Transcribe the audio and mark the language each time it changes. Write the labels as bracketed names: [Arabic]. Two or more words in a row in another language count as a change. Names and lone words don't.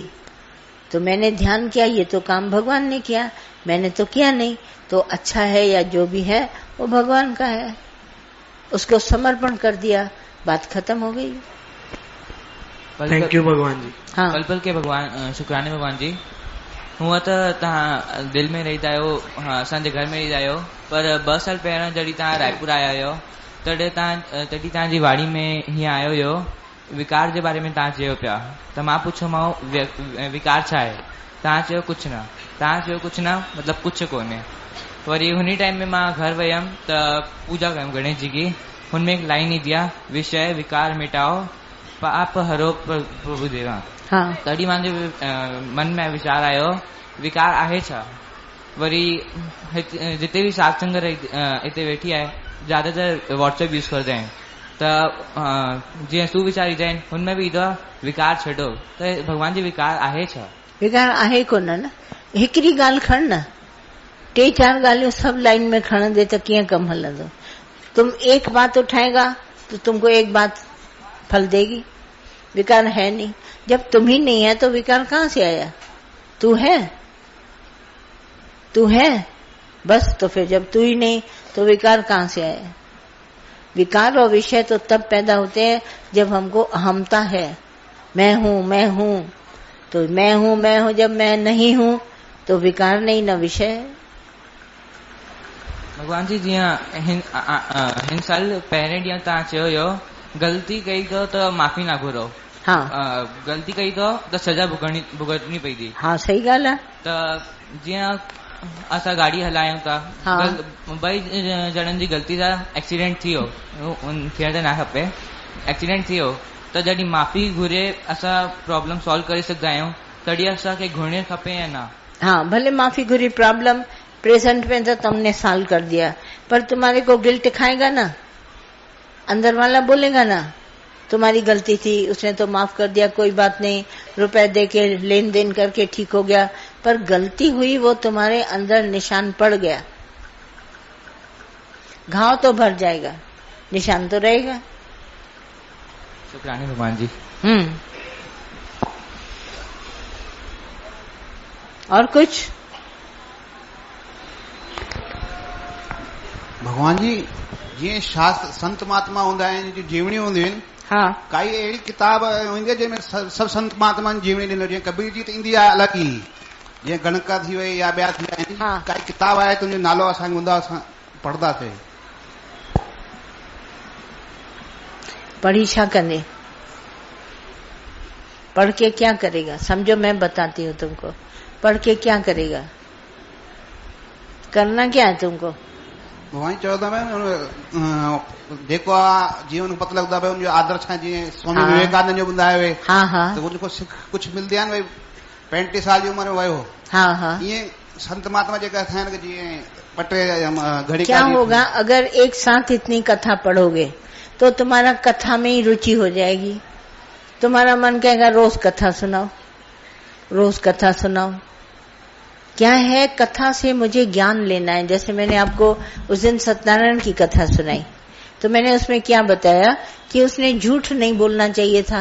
[Hindi] तो मैंने ध्यान किया, ये तो काम भगवान ने किया, मैंने तो किया नहीं। तो अच्छा है या जो भी है वो भगवान का है, उसको समर्पण कर दिया, बात खत्म हो गई। [English] thank you [Hindi] भगवान जी। हाँ, पल पल के भगवान शुक्राने भगवान जी। [Sindhi] हूँ तो तव्हां दिल में रहींदा आहियो, असांजे घर में रहींदा आहियो, पर 2 साल पहिरियों जॾहिं तव्हां रायपुर आया आहियो तॾहिं तव्हांजी वाड़ी में हीअं आयो हुयो, विकार जे बारे में तव्हां चयो पिया। त मां पुछियोमांव विकार छा आहे? तव्हां चयो कुझु न। तव्हां चयो कुझु न मतिलबु कुझु कोन्हे। वरी हुन टाइम में मां घर वियमि त पूजा कयमि गणेश जी की। हुनमें एक लाइन ईंदी आहे, [Hindi] विषय विकार मिटाओ पाप हरो प्रभु देवा। [Sindhi] हाँ, तॾहिं मुंहिंजे मन में वीचार आयो, विकार आहे छा? वरी जिते भी सत्संग हिते वेठी आहे, ज्यादातर व्हाट्सएप यूज करदा आहिनि, त जीअं सुविचार ईंदा आहिनि हुनमें बि ईंदो आहे विकार छॾो। त भगवान जी विकार आहे छा? विकार आहे कोन न। हिकिड़ी ॻाल्हि खण न, 3-4 ॻाल्हियूं सभु लाइन में खणंदे त कीअं कमु हलंदो? [Hindi] तुम एक बात उठाएगा तो तुमको एक बात फल देगी। विकार है नहीं, जब तुम ही नहीं है तो विकार कहाँ से आया? तू है, तू है बस। तो फिर जब तू ही नहीं तो विकार कहाँ से आया? विकार और विषय तो तब पैदा होते हैं जब हमको अहमता है, मैं हूँ मैं हूँ। तो मैं हूँ जब मैं नहीं हूँ तो विकार नहीं न विषय। [Sindhi] भगवान जी जीअं हिन साल पहिरें ॾींहुं तव्हां चयो हुयो ग़लती कई अथव त माफ़ी ना घुरो। हाँ, ग़लती कई अथव त सज़ा भुगतणी पईंदी। हाँ, सही ॻाल्हि आहे। त जीअं असां गाॾी हलायूं था, हाँ। 2 ॼणनि जी ग़लती सां एक्सीडेंट थी वियो, थियण त न खपे, एक्सीडेंट थी वियो, त जॾहिं माफ़ी घुरे असां [English] problem solve [Sindhi] करे सघंदा आहियूं, तॾहिं असांखे घुरणी खपे या न? [Hindi] हाँ, भले माफी घुरी, [English] problem present [Hindi] में तो तुमने सॉल्व कर दिया, पर तुम्हारे को गिल्ट खाएगा ना, अंदर वाला बोलेगा ना तुम्हारी गलती थी, उसने तो माफ कर दिया, कोई बात नहीं, रुपए दे के लेन देन करके ठीक हो गया, पर गलती हुई वो तुम्हारे अंदर निशान पड़ गया। घाव तो भर जाएगा, निशान तो रहेगा। शुक्राने भगवान जी। और कुछ? [Sindhi] भगवान जी जीअं शास्त्र संत महात्मा हूंदा आहिनि, जी जीवणियूं हूंदियूं आहिनि, हाँ, काई अहिड़ी किताब हूंदी आहे जंहिंमें सभु संत महात्माउनि जी जीवणी ॾिनो, जीअं कबीर जी त ईंदी आहे अलॻि ई, जीअं गणका थी वई या ॿिया थी विया आहिनि। हाँ। काई किताब आहे तुंहिंजो नालो असांखे हूंदा, असां पढ़ंदासीं। पढ़ी छा कंदे? [Hindi] पढ़ के क्या करेगा? समझो, मैं बताती हूँ तुमको, पढ़ के क्या करेगा? करना क्या है तुमको? [Sindhi] भगवान चयो था जेको आहे जीवन पतो लॻंदो आहे उनजो आदर्श आहे, जीअं स्वामी विवेकानंद जो ॿुधायो हुए। हाँ हाँ, त उनखां कुझु मिलंदी आहे न, भई 35 साल जी उमिरि वियो। हाँ हाँ, ईअं संत महात्मा जेका थियनि कि जीअं पटे घड़ी [Hindi] क्या होगा अगर एक साथ इतनी कथा पढ़ोगे तो तुम्हारा कथा में ही रुचि हो जाएगी। तुम्हारा मन कहेगा रोज कथा सुनाओ, रोज कथा सुनाओ। क्या है, कथा से मुझे ज्ञान लेना है। जैसे मैंने आपको उस दिन सत्यनारायण की कथा सुनाई, तो मैंने उसमें क्या बताया कि उसने झूठ नहीं बोलना चाहिए था।